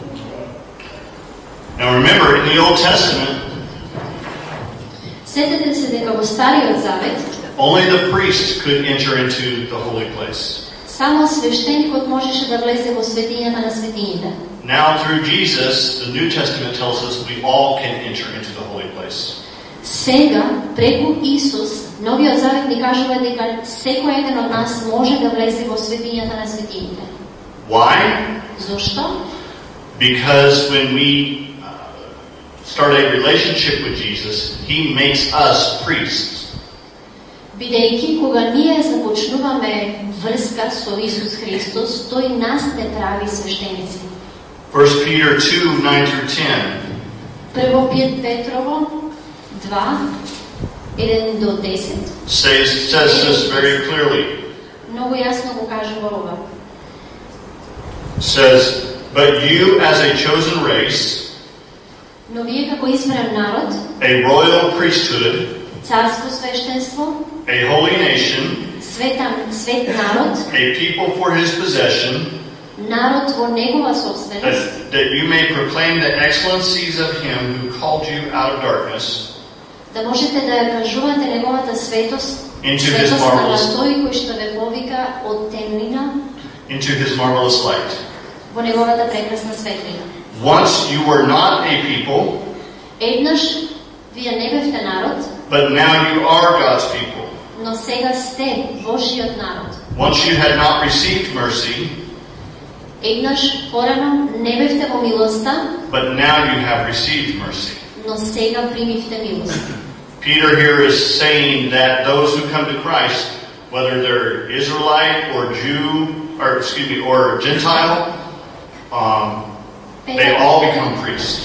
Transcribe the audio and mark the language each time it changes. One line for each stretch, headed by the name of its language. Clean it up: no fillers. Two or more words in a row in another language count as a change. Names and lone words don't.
English: Now remember, in the Old Testament,
Macedonian: сетете се дека во Стариот Завет
English: only the priest could enter into the holy place.
Macedonian: Само свештеникот можеше да влезе во светињата на светињите.
English: Now through Jesus, the New Testament tells us we all can enter into the holy place.
Macedonian: Сега, преку Исус, Новиот Завет ни кажува дека секој еден од нас може да влезе во светињата на светињите.
English: Why?
Macedonian: Зошто?
English: Because when we start a relationship with Jesus, He makes us priests.
Macedonian: Бидејќи кога ние започнуваме врска со Исус Христос, тој нас не прави свештеници.
English: 1 Peter 2:9-10.
Macedonian: Прво Петрово 2:1-10.
English: Says this very clearly.
Macedonian: Многу јасно го кажува ова.
English: Says, but you as a chosen race,
Macedonian: Но вие како избран народ,
English: a royal priesthood,
Macedonian: царско свештенство,
English: a holy nation,
Macedonian: свет народ,
English: a people for his possession,
Macedonian: народ во негова собственост,
English: that you may proclaim the excellencies of him who called you out of darkness
Macedonian: да можете да ја кажувате неговата светост,
English: into his
Macedonian: светост на
English: marvelous,
Macedonian: тој кој што ве повика од темнина
English: into his marvelous light.
Macedonian: во неговата прекрасна светлина.
English: Once you were not a people,
Macedonian: Еднаш вие не бевте народ,
English: but now you are God's people.
Macedonian: но сега сте Божиот народ.
English: Once you had not received mercy,
Macedonian: Еднаш порано не бевте во милоста,
English: but now you have received mercy.
Macedonian: но сега примивте милост.
English: Peter here is saying that those who come to Christ, whether they're Israelite or Jew, or Gentile, they all become priests.